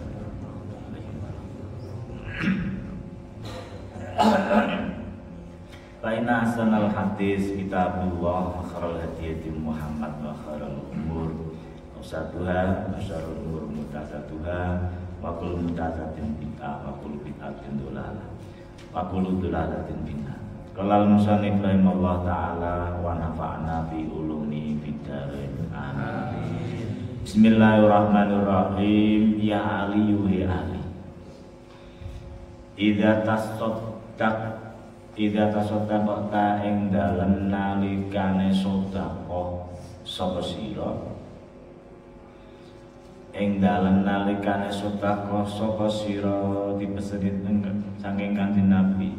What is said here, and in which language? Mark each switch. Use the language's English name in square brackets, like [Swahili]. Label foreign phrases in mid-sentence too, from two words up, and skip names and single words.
[Arabic] فإن أحسن الحديث كتاب الله وخير الهدي محمد وخير الأمور أوسطها وشر الأمور محدثاتها وكل محدثة بدعة وكل بدعة ضلالة وكل ضلالة في النار. قال المصنف رحمه الله تعالى ونفعنا بعلوم في الدارين. Amin. بسم الله الرحمن الرحيم. يا علي يا علي. إذا تصدقت [Javanese] ing dalem nalikane sedekah sapa sira ing dalem nalikane sedekah sapa sira dipesenit saking Kanjeng Nabi.